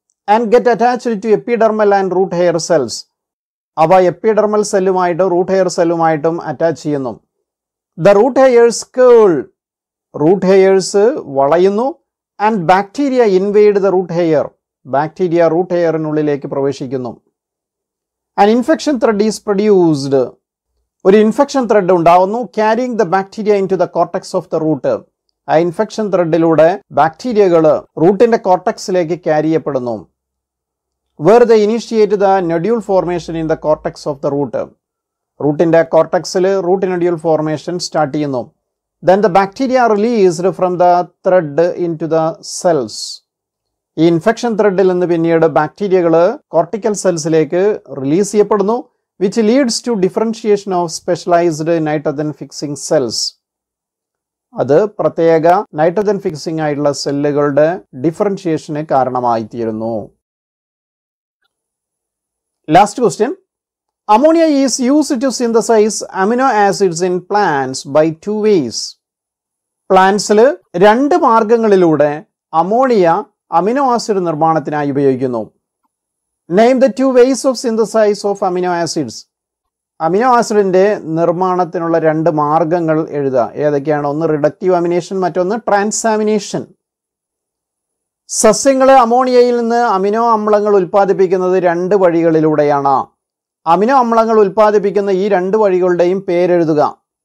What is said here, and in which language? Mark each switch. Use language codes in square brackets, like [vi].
[en] And get attached to epidermal and root hair cells. [ml] അവ epidermal സെല്ലുമായിട്ടും root hair സെല്ലുമായിട്ടും attach ചെയ്യുന്നു. [en] The root hairs curl. [ml] Root heirs വളയുന്നു. [en] And bacteria invade the root hair. [ml] Bacteria root ഹെയറിനുള്ളിലേക്ക് പ്രവേശിക്കുന്നു. [en] An infection thread is produced. [ml] ഒരു infection thread ഉണ്ടാവുന്നു, [en] Carrying the bacteria into the cortex of the root. [ml] ആ infection ത്രെഡിലൂടെ ബാക്ടീരിയകൾ റൂട്ടിന്റെ കോർട്ടക്സിലേക്ക് carry ചെയ്യപ്പെടുന്നു. [en] Where the initiate the nodule formation in the cortex of the root. [ml] റൂട്ടിന്റെ കോർട്ടക്സിൽ root nodule formation start ചെയ്യുന്നു. [en] Then the bacteria released from the thread into the cells. [ml] ഈ infection ത്രെഡിൽ നിന്ന് പിന്നീട് ബാക്ടീരിയകൾ cortical സെൽസിലേക്ക് release ചെയ്യപ്പെടുന്നു, [en] which leads to differentiation of specialized nitrogen fixing cells. [ml] അത് പ്രത്യേക nitrogen fixing ആയിട്ടുള്ള സെല്ലുകളുടെ ഡിഫറൻഷിയേഷന് കാരണമായി തീരുന്നു. [en] Last question. Ammonia is used to synthesize amino acids in plants by two ways. [ml] പ്ലാന്റ്സിൽ രണ്ട് മാർഗങ്ങളിലൂടെ അമോണിയ അമിനോ ആസിഡ് നിർമ്മാണത്തിനായി ഉപയോഗിക്കുന്നു. [en] Name the two ways of synthesis of amino acids. [ml] Amino ആസിഡിന്റെ നിർമ്മാണത്തിനുള്ള രണ്ട് മാർഗങ്ങൾ എഴുതുക. ഏതൊക്കെയാണ്? ഒന്ന് റിഡക്റ്റീവ് അമിനേഷൻ, മറ്റൊന്ന് ട്രാൻസാമിനേഷൻ. സസ്യങ്ങൾ അമോണിയയിൽ നിന്ന് അമിനോ അമ്ലങ്ങൾ ഉൽപ്പാദിപ്പിക്കുന്നത് രണ്ട് വഴികളിലൂടെയാണ്. അമിനോ അമ്ലങ്ങൾ ഉൽപ്പാദിപ്പിക്കുന്ന ഈ രണ്ട് വഴികളുടെയും പേരെഴുതുക.